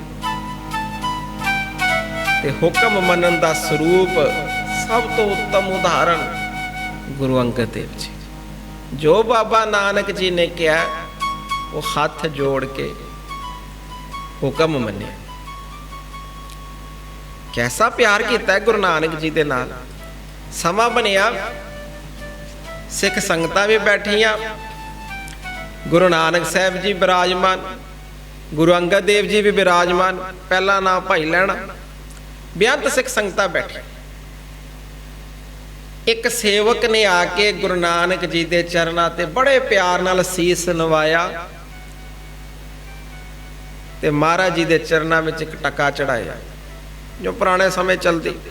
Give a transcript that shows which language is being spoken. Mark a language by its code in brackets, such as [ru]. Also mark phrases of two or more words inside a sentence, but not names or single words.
[pa] ਤੇ ਹੁਕਮ ਮੰਨਣ ਦਾ ਸਰੂਪ ਸਭ ਤੋਂ ਉੱਤਮ ਉਦਾਹਰਣ ਗੁਰੂ ਅੰਗਦ ਦੇਵ ਜੀ। ਜੋ ਬਾਬਾ ਨਾਨਕ ਜੀ ਨੇ ਕਿਹਾ ਉਹ ਹੱਥ ਜੋੜ ਕੇ ਹੁਕਮ ਮੰਨਿਆ। [hi] कैसा प्यार किया गुरु नानक जी [pa] ਦੇ ਨਾਲ। ਸਮਾਂ ਬਣਿਆ, ਸਿੱਖ ਸੰਗਤਾਂ ਭੀ ਬੈਠੀਆਂ, ਗੁਰੂ ਨਾਨਕ ਸਾਹਿਬ ਜੀ ਬਿਰਾਜਮਾਨ, ਗੁਰੂ ਅੰਗਦ ਦੇਵ ਜੀ ਭੀ ਬਿਰਾਜਮਾਨ, ਪਹਿਲਾ ਨਾਮ ਭਾਈ ਲਹਿਣਾ, ਬੇਅੰਤ ਸਿੱਖ ਸੰਗਤਾਂ ਬੈਠੀ। ਇਕ ਸੇਵਕ ਨੇ ਆਕੇ ਗੁਰੂ ਨਾਨਕ ਜੀ ਦੇ ਚਰਨਾਂ ਤੇ ਬੜੇ ਪਿਆਰ ਨਾਲ ਸੀਸ ਨਿਵਾਇਆ ਤੇ ਮਹਾਰਾਜ ਜੀ ਦੇ ਚਰਨਾਂ ਵਿਚ ਇਕ ਟਕਾ ਚੜ੍ਹਾਇਆ ਜੋ ਪੁਰਾਣੇ ਸਮੇਂ ਚਲਤੀ।